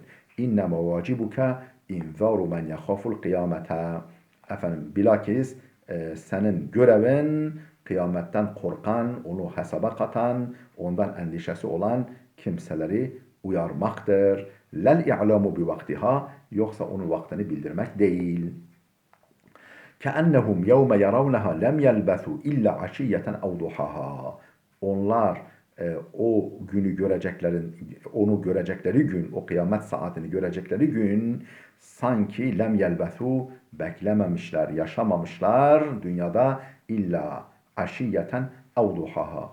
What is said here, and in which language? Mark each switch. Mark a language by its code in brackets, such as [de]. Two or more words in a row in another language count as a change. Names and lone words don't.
[ar] إنما واجبك إنذار من يخاف القيامة. [tr] Bilakis senin görevin kıyametten korkan, onu hesaba katan, ondan endişesi olan kimseleri uyarmaktır. [ar] لا الإعلام بوقتها [tr] yoksa onun vaktini bildirmek değil. [ar] كَأَنَّهُمْ يَوْمَ يَرَوْنَهَا لَمْ يَلْبَثُوا اِلَّا عَشِيَّةً اَوْ ضُحَاهَا [tr] Onlar o günü onu görecekleri gün, o kıyamet saatini görecekleri gün sanki [ar] لم يلبثوا [tr] beklememişler, yaşamamışlar dünyada [ar] إلا عشية أو ضحاها.